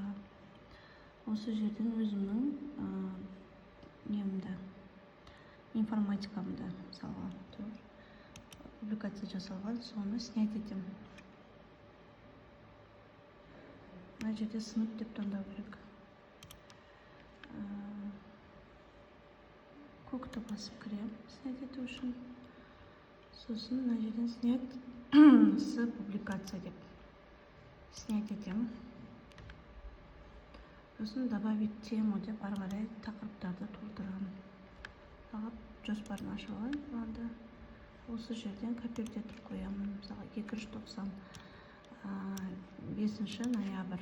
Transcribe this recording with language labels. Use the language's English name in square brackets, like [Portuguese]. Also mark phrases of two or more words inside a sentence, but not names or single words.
[Kazakh] Осы жерден өзімнің немді, информатикамды, мысалға публикация жасалған, соны снять етем. Мына жерде сынып деп таңдау керек. Көкті басып кірем, снять ету үшін. Сосын мына жерден [Russian] снять с публикация [Kazakh] деп снять етем. Сосын [Russian] добавить тему [Kazakh] деп ары қарай тақырыптарды толтырамын. Жоспарын ашып алайын. Осы жерден копировать етіп қоямын. Мысалы 290 5 ноябрь.